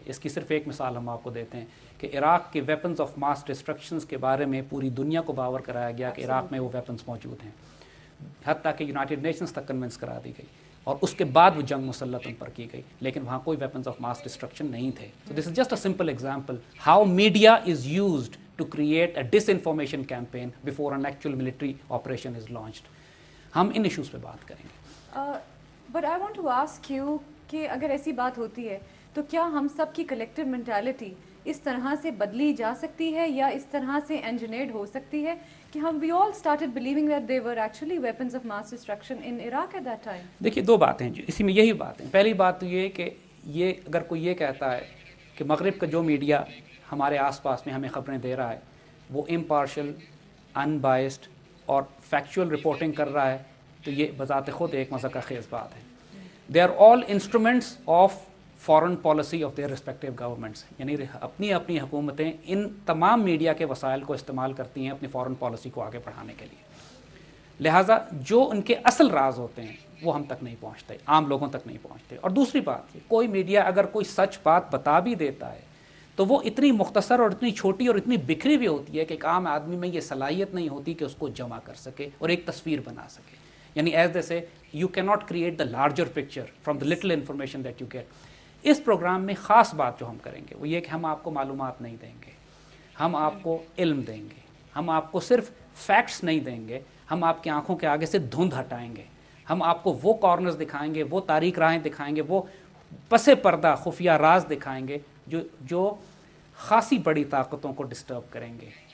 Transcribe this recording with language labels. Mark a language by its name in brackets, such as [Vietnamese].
[Urdu] اس کی صرف ایک مثال ہم آپ کو دیتے ہیں کہ عراق کے ویپنز آف ماس ڈسٹرکشنز کے بارے میں پوری دنیا کو باور کرایا گیا کہ عراق میں وہ ویپنز موجود ہیں، حتیٰ کہ یونائٹڈ نیشنز تک کنونس کرا دی گئی، اور اس کے بعد وہ جنگ مسلط ان پر کی گئی، لیکن وہاں کوئی ویپنز آف ماس ڈسٹرکشن نہیں تھے. [English] So this is just a simple example how media is used to create a disinformation campaign before an actual military operation is launched. [Urdu] ہم ان ایشوز پہ بات کریں گے. [English] but I want to ask you [Urdu] کہ اگر ایسی بات ہوتی ہے تو کیا ہم سب کی کلیکٹیو مینٹالٹی اس طرح سے بدلی جا سکتی ہے، یا اس طرح سے انجینئرڈ ہو سکتی ہے کہ [English] ہم we all started believing that they were actually weapons of mass destruction in Iraq at that time? [Urdu] دیکھیے، 2 باتیں ہیں اسی میں، یہی بات ہے. پہلی بات تو یہ کہ یہ اگر کوئی یہ کہتا ہے کہ مغرب کا جو میڈیا ہمارے آس پاس میں ہمیں خبریں دے رہا ہے وہ امپارشل، ان بائسڈ اور فیکچوئل رپورٹنگ کر رہا ہے، تو یہ بذات خود ایک مذاق خیز بات ہے. [English] They are all instruments of foreign policy of their respective governments. [Urdu] یعنی اپنی حکومتیں ان تمام میڈیا کے وسائل کو استعمال کرتی ہیں اپنی فارن پالیسی کو آگے بڑھانے کے لیے. لہٰذا جو ان کے اصل راز ہوتے ہیں وہ ہم تک نہیں پہنچتے، عام لوگوں تک نہیں پہنچتے. اور دوسری بات، کوئی میڈیا اگر کوئی سچ بات بتا بھی دیتا ہے تو وہ اتنی مختصر اور اتنی چھوٹی اور اتنی بکھری بھی ہوتی ہے کہ ایک عام آدمی میں یہ صلاحیت نہیں ہوتی کہ اس کو جمع کر سکے اور ایک تصویر بنا سکے. [English] یعنی as they say you can not create the larger picture from the little information that you get. [Urdu] اس programme میں خاص بات جو ہم کریں گے وہ یہ کہ ہم آپ کو معلومات نہیں دیں گے, ہم آپ کو علم دیں گے, ہم آپ کو صرف فیکٹس نہیں دیں گے, ہم آپ کی آنکھوں کے آگے سے دھند ہٹائیں گے, ہم آپ کو وہ کارنرز دکھائیں گے, وہ تاریک راہیں دکھائیں گے, وہ پس پردہ خفیہ راز دکھائیں گے جو خاصی بڑی طاقتوں کو ڈسٹرب کریں گے.